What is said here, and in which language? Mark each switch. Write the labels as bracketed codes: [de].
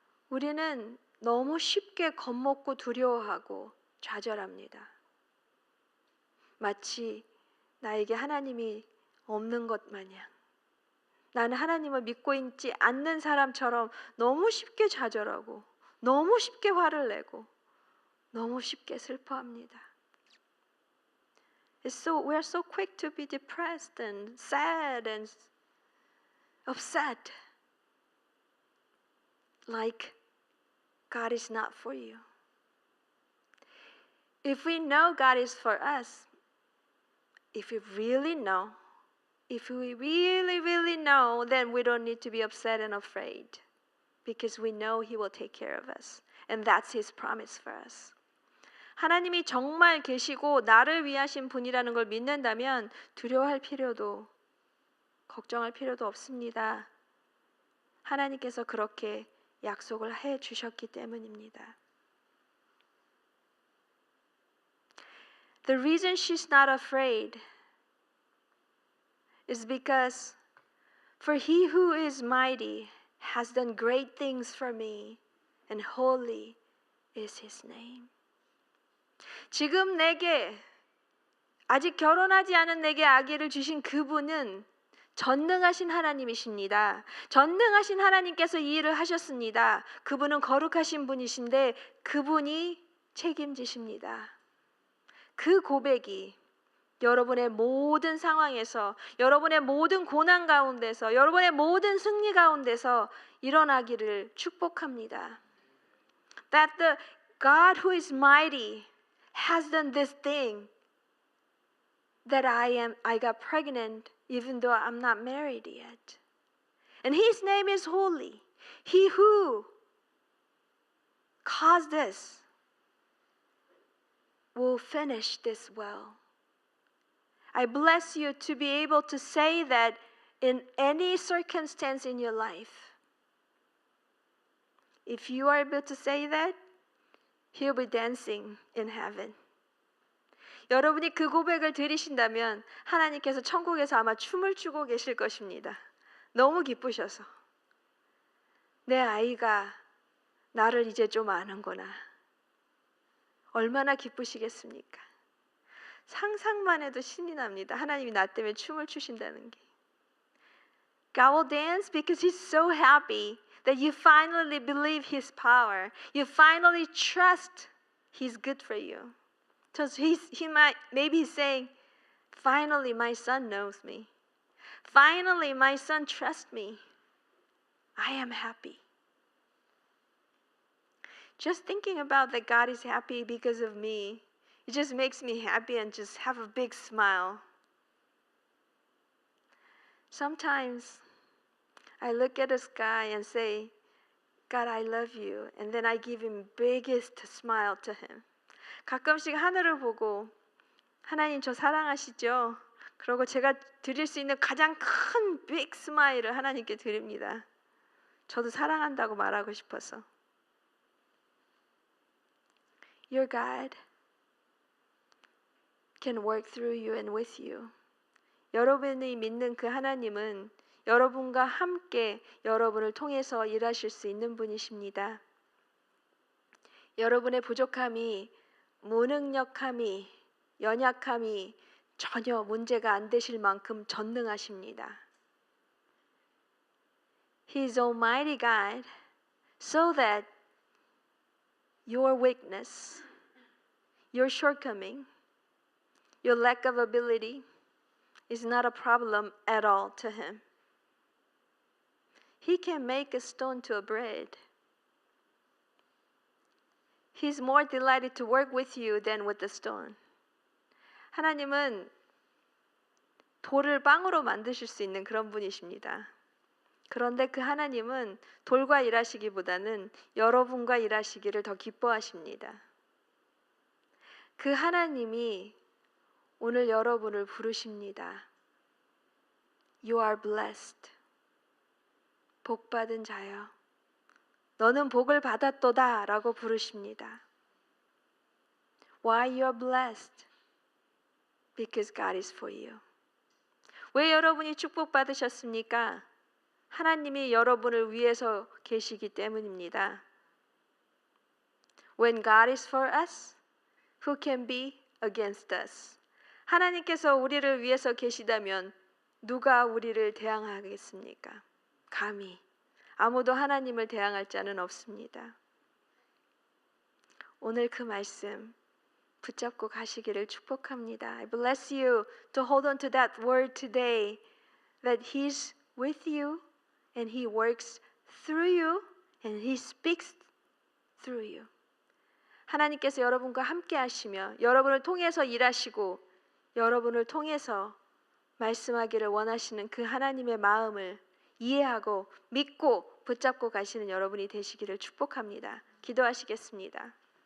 [ko] 우리는 너무 쉽게 겁먹고 두려워하고 좌절합니다. 마치 나에게 하나님이 없는 것 마냥 나는 하나님을 믿고 있지 않는 사람처럼 너무 쉽게 좌절하고 너무 쉽게 화를 내고 너무 쉽게 슬퍼합니다. [en] We are so quick to be depressed and sad and upset, like God is not for you. If we know God is for us, if we really know, then we don't need to be upset and afraid because we know He will take care of us. And that's His promise for us. [ko] 하나님이 정말 계시고 나를 위하신 분이라는 걸 믿는다면 두려워할 필요도 걱정할 필요도 없습니다. 하나님께서 그렇게 약속을 해 주셨기 때문입니다. [en] The reason she's not afraid is because for He who is mighty has done great things for me, and holy is His name. [ko] 지금 내게 아직 결혼하지 않은 내게 아기를 주신 그분은 전능하신 하나님이십니다. 전능하신 하나님께서 이 일을 하셨습니다. 그분은 거룩하신 분이신데 그분이 책임지십니다. 그 고백이 여러분의 모든 상황에서, 여러분의 모든 고난 가운데서, 여러분의 모든 승리 가운데서 일어나기를 축복합니다. [en] That the God who is mighty has done this thing that I got pregnant even though I'm not married yet. And His name is holy. He who caused this will finish this well. I bless you to be able to say that in any circumstance in your life. If you are able to say that, He'll be dancing in heaven. [ko] 여러분이 그 고백을 드리신다면 하나님께서 천국에서 아마 춤을 추고 계실 것입니다. 너무 기쁘셔서. 내 아이가 나를 이제 좀 아는구나. 얼마나 기쁘시겠습니까? 상상만 해도 신이 납니다. 하나님이 나 때문에 춤을 추신다는 게. [en] God will dance because He's so happy that you finally believe His power. You finally trust He's good for you. So maybe He's saying, finally my son knows me. Finally my son trusts me. I am happy. Just thinking about that God is happy because of me, it just makes me happy and just have a big smile. Sometimes I look at the sky and say, God, I love you. And then I give Him biggest smile to Him. [ko] 가끔씩 하늘을 보고 하나님 저 사랑하시죠? 그리고 제가 드릴 수 있는 가장 큰 빅 스마일을 하나님께 드립니다. 저도 사랑한다고 말하고 싶어서. [en] Your God can work through you and with you. [ko] 여러분이 믿는 그 하나님은 여러분과 함께 여러분을 통해서 일하실 수 있는 분이십니다. 여러분의 부족함이, 무능력함이, 연약함이 전혀 문제가 안 되실 만큼 전능하십니다. [en] He is Almighty God, so that your weakness, your shortcoming, your lack of ability is not a problem at all to Him. He can make a stone to a bread. He's more delighted to work with you than with the stone. [ko] 하나님은 돌을 빵으로 만드실 수 있는 그런 분이십니다. 그런데 그 하나님은 돌과 일하시기보다는 여러분과 일하시기를 더 기뻐하십니다. 그 하나님이 오늘 여러분을 부르십니다. [en] You are blessed. [ko] 복받은 자여. 너는 복을 받았도다 라고 부르십니다. [en] Why you are blessed? Because God is for you. [ko] 왜 여러분이 축복받으셨습니까? 하나님이 여러분을 위해서 계시기 때문입니다. [en] When God is for us, who can be against us? [ko] 하나님께서 우리를 위해서 계시다면 누가 우리를 대항하겠습니까? 감히 아무도 하나님을 대항할 자는 없습니다. 오늘 그 말씀 붙잡고 가시기를 축복합니다. [en] I bless you to hold on to that word today, that He's with you and He works through you and He speaks through you. [ko] 하나님께서 여러분과 함께 하시며 여러분을 통해서 일하시고 여러분을 통해서 말씀하기를 원하시는 그 하나님의 마음을 이해하고 믿고 붙잡고 가시는 여러분이 되시기를 축복합니다. 기도하시겠습니다.